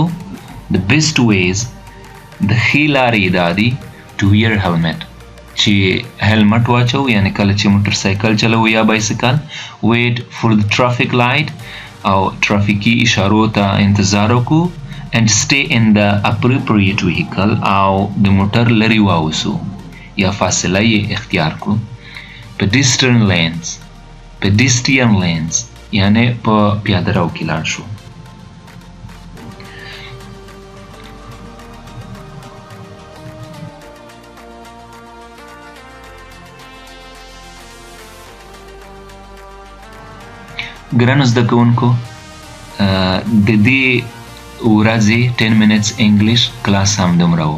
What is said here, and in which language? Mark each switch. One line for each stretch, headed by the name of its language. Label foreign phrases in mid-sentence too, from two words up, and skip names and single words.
English: The best ways،
Pashto: د ښې لارې دا دي
English: to wear helmet،
Pashto: چې هلمټ واچو، یعنی کله چې موټر سایکل چلو یا بایسکل.
English: wait for the traffic light،
Pashto: او ترافیکي اشارو ته انتظار وکړو.
English: and stay in the appropriate vehicle،
Pashto: او د موټر لرې واوسو یا فاصله یې اختیار کړو.
English: pedestrian lanes
Pashto: یعنی په پیاده رو کې لاړ شو. ګرانو زده کوونکو، د دې ورځې 10 minutes انګلیش کلاس هم دومره و.